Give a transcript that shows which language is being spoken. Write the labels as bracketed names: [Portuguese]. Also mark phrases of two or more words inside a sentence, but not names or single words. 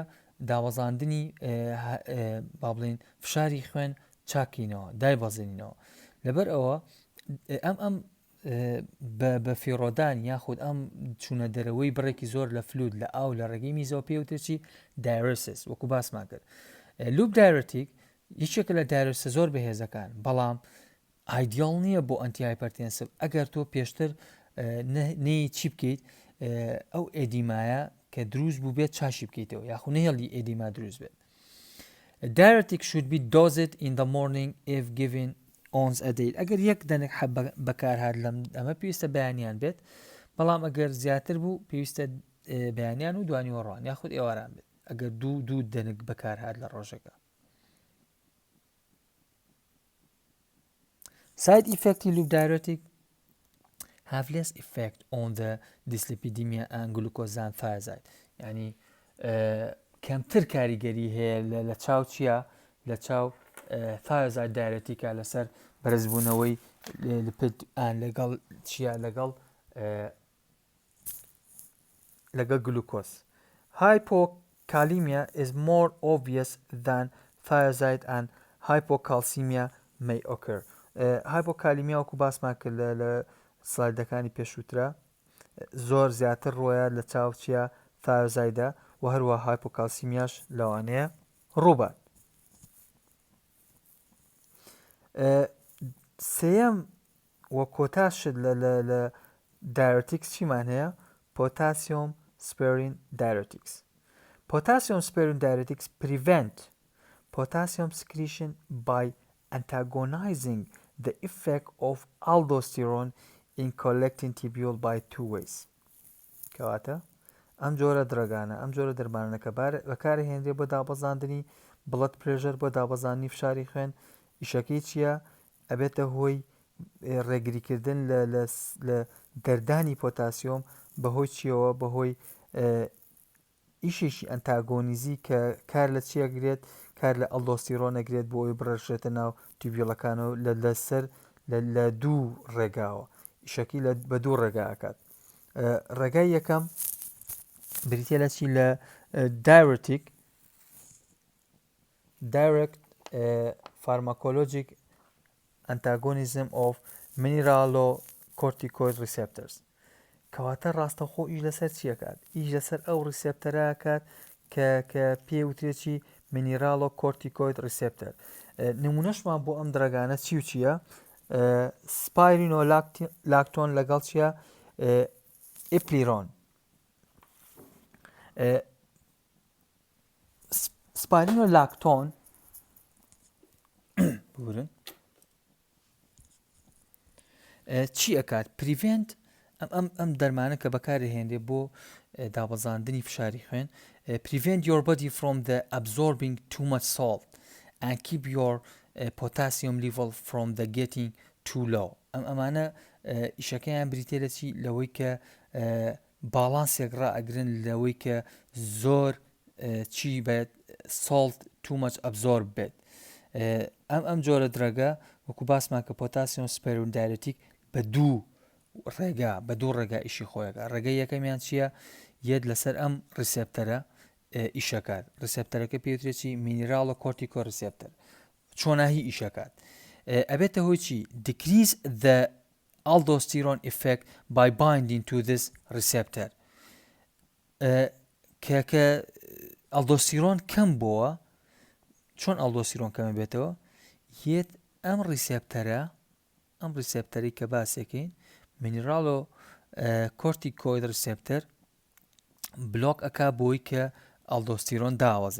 [Central Kurdish] داوەزاندنی با بڵێن فشاری خوێن چاکینەوە دایبەزێنینەوە لەبەر ئەوە ئەم بە فیڕۆدان یاخود ئەم چوونە دەرەوەی بڕێکی زۆر لە فلود لە ئاو لە ڕێگەی میزەوە پێوترچی diuresis وەکو باسمان کرد. [English] loop diuretic [Central Kurdish] یەکێکە لە diuresis زۆر بەهێزەکان بەڵام ئایدیال نییە بۆ ئەنتیهایپەرتێنسیڤ ئەگەر تۆ پێشتر نەی چی بکەیت ئەو ئێدیمایە کە دروست بوو بێت چاشی بکەیتەوە یاخو نهێڵی ئێدیما دروست بێت. [English] diuretic should be dosed in the morning if given once a day. [Central Kurdish] ئەگەر یەک دەنێک بەکارهات لەم ئەمە پێویستە بەیانیان بێت بەڵام ئەگەر زیاتر بوو پێویستە بەیانیان و دوانی وەڕوان یاخود ئێواران بێت ئەگەر دوو دەنێک بەکارهات لە ڕۆژەکە. [English] Side effect in loop diuretic have less effect on the dyslipidemia and glucose than thiazide. [Central Kurdish] يعني کەمتر کاریگەری هەیە لە چاو چییە؟ لە چاو [English] thiazide diuretica [Central Kurdish] لەسەر بەرزبوونەوەی لپید لەگەڵ چییە؟ لەگەڵ glucose. [English] Hypokalemia is more obvious than thiazide and hypocalcemia may occur. [Central Kurdish] هایپۆکالیمیا وەکو باسمان کرد لە سلایدەکانی پێشووترا زۆر زیاتر ڕۆیە لە چاوچیە تایۆزایدا و هەروە هایپۆکالسیمیاش لەوانەیە ڕووبات. سێەم وە کۆتاشت لە دایرۆتیکس چیمان هەیە؟ [English] potassium sparing diuretics. Potassium sparing diuretics prevent potassium secretion by antagonizing the effect of aldosterone in collecting tubule by two ways. [Central Kurdish] کەواتە ئەم جۆرە درەگانە ئەم جۆرە دەرمانەکە بەکارهێنرێ بۆ دابەزاندنی [English] blood pressure [Central Kurdish] بۆ دابەزاننی فشاری خوێن. ئیشەکەی چییە؟ ئەبێتە هۆی ڕێگریکردن لە دەردانی پۆتاسیۆم بەهۆی چیەوە؟ بەهۆی ئیشێکی ئەنتاگۆنیزی کە کار لە چیەگرێت؟ کار لە ئەلدۆستیرۆنەگرێت بۆ ئەوی بڕێژێتە ناو تیبیۆڵەکانەوە لەسەر لە دوو ڕێگاوە. ئیشەکەی بە دوو ڕێگاکات. ڕێگای یەکەم بریتە لە چی؟ لە دایورەتیک [English] direct pharmacologic antagonism of mineralocorticoid receptors. [Central Kurdish] کەواتە ڕاستەخۆ ئیش لەسەر چیەکات؟ ئیش لەسەر ئەو ریسپتەرەکات کە پێوترێکی [English] mineralocorticoid receptor. [Central Kurdish] نمونەشمان بۆ ئەم درەگانە چی و چییە؟ سپایرینۆلاکتۆن لەگەڵ چییە؟ ئیپلیرۆن. سپایرینۆلاکتۆن بورن چی ئەکات؟ پریڤنت ئەم دەرمانە کە بەکارهێنرێ بۆ دابەزاندنی فشاری خوێن. [English] Prevent your body from the absorbing too much salt and keep your potassium level from the getting too low. [Central Kurdish] ئەمانە ئیشەکەیان بریتێ لە چی؟ لەوەی کە باڵانسێک ڕائەگرن لەوەی کە زۆر چی بێت؟ [English] salt too much absorb بێت. [Central Kurdish] ئەم جۆرە درەگە وەکو باسمان کە [English] potassium sparing diuretic [Central Kurdish] بە دوو ڕێگا ئیشی خۆیەکە. ڕێگەی یەکەمیان چییە؟ یەک لەسەر ئەم ریسپتەرە ئیشەکات. ریسپتەرەکە پێوترێکی [English] mineralocortico receptor. [Central Kurdish] چۆناهی ئیشەکات؟ ئەبێتە هۆی چی؟ [English] decrease the aldosterone effect by binding to this receptor. [Central Kurdish] کە ئەلدۆستیرۆن کەم بووە. چۆن ئەلدۆستیرۆن کەمە بێتەوە؟ یەت ئەم ریسپتەری کە باسێکین [English] mineralocorticoid receptor [Central Kurdish] بلۆک ئەکا بۆی کە ئەلدۆستیرۆن داوەزێت.